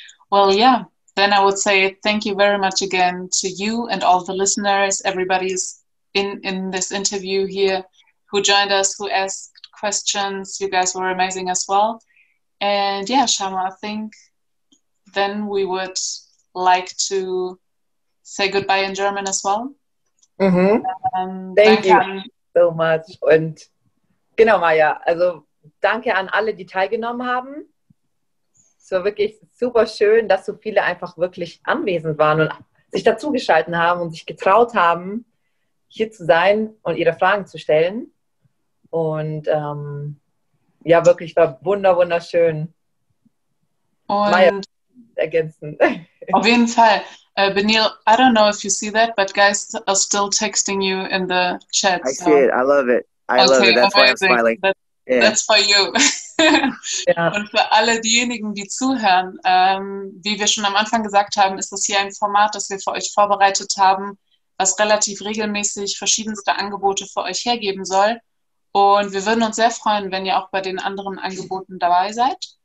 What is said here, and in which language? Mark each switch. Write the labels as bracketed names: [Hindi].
[English] Well, yeah, then I would say thank you very much again to you and all the listeners, everybody's in this interview here who joined us, who asked questions. You guys were amazing as well. And yeah, Shama, I think then we would like to say goodbye in German as well. Thank you so much. [German] Und genau, Maya, also danke an alle, die teilgenommen haben. Es war wirklich super schön, dass so viele einfach wirklich anwesend waren und sich dazugeschaltet haben und sich getraut haben, hier zu sein und ihre Fragen zu stellen. Und ja, wirklich war wunderschön. Und Maya, ergänzen. Auf jeden Fall. [English] Beneil, I don't know if you see that, but guys are still texting you in the chat. I see it. I love it. I love it. That's why I'm smiling. That's for you. [German] Und für alle diejenigen, die zuhören, wie wir schon am Anfang gesagt haben, ist das hier ein Format, das wir für euch vorbereitet haben, was relativ regelmäßig verschiedenste Angebote für euch hergeben soll. Und wir würden uns sehr freuen, wenn ihr auch bei den anderen Angeboten dabei seid.